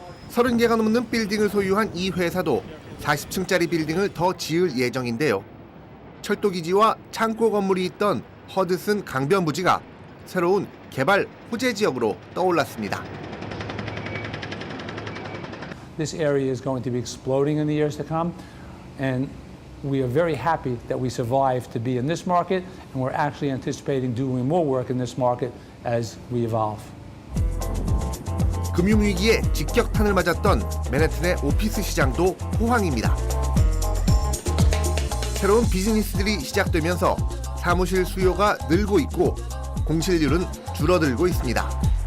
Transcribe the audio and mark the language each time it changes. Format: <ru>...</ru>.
<ko>30개가 넘는 빌딩을 소유한 이 회사도 40층짜리 빌딩을 더 지을 예정인데요. 철도기지와 창고 건물이 있던 허드슨 강변 부지가 새로운 개발 호재 지역으로 떠올랐습니다.</ko> <en>This area is going to be exploding in the years to come, and we are very happy that we survived to be in this market, and we're actually anticipating doing more work in this market as we evolve.</en> <ko>금융위기에 직격탄을 맞았던 맨해튼의 오피스 시장도 호황입니다. 새로운 비즈니스들이 시작되면서 사무실 수요가 늘고 있고 공실률은 줄어들고 있습니다.</ko>